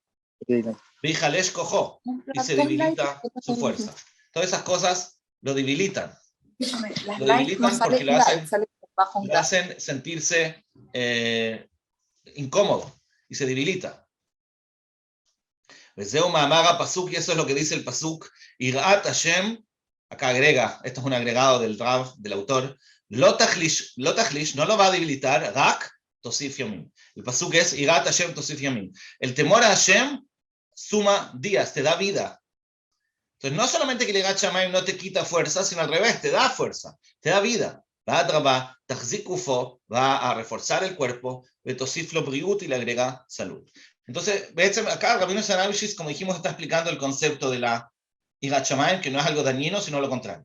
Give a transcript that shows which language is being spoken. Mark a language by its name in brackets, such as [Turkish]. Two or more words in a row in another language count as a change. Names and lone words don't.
[Spanish] Y se debilita su fuerza. Todas esas cosas lo debilitan. Lo debilitan porque lo hacen sentirse incómodo y se debilita. Y eso es lo que dice el pasuk. [Hebrew] יראת השם, [Spanish] acá agrega, esto es un agregado del Rav, del autor, [Hebrew] לא תחליש, [Spanish] no lo va a debilitar, [Hebrew] רק תוסיף ימים. [Spanish] El pasuk es [Hebrew] יראת השם תוסיף ימים. [Spanish] El temor a Hashem suma días, te da vida. Entonces, no solamente que el [Hebrew] יראת שמים [Spanish] no te quita fuerza, sino al revés, te da fuerza, te da vida. Va a reforzar el cuerpo, y le agrega salud. Entonces, acá Rabbeinu Sharavish, como dijimos, está explicando el concepto de la [Hebrew] יראת שמים, [Spanish] que no es algo dañino, sino lo contrario.